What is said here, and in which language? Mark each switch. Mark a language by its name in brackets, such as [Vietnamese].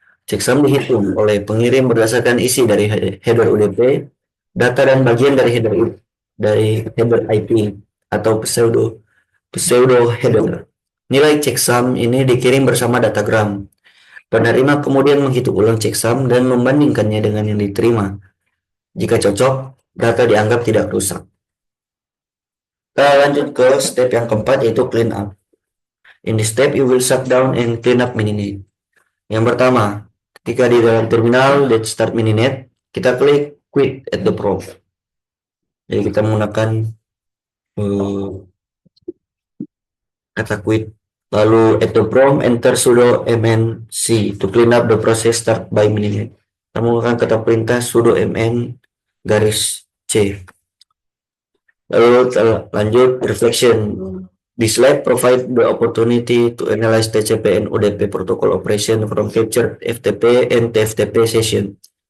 [Indonesian] Checksum dihitung oleh pengirim berdasarkan isi dari header UDP, data dan bagian dari header IP atau pseudo header. Nilai checksum ini dikirim bersama datagram. Penerima kemudian menghitung ulang checksum dan membandingkannya dengan yang diterima. Jika cocok, data dianggap tidak rusak. Kita lanjut ke step yang keempat, yaitu clean up. [English] In this step, you will shut down and clean up Mininet. [Indonesian] Yang pertama, ketika di dalam terminal [English] let's start Mininet, [Indonesian] kita klik quit [English] at the prompt. [Indonesian] Jadi kita menggunakan kata quit. [English] Lalu at the prompt enter sudo mnc to clean up the process start by Mininet. [Indonesian] Kita menggunakan kata perintah sudo mn garis c. Lalu lanjut [English] reflection. This lab provide the opportunity to analyze TCP and UDP protocol operation from captured FTP and TFTP session.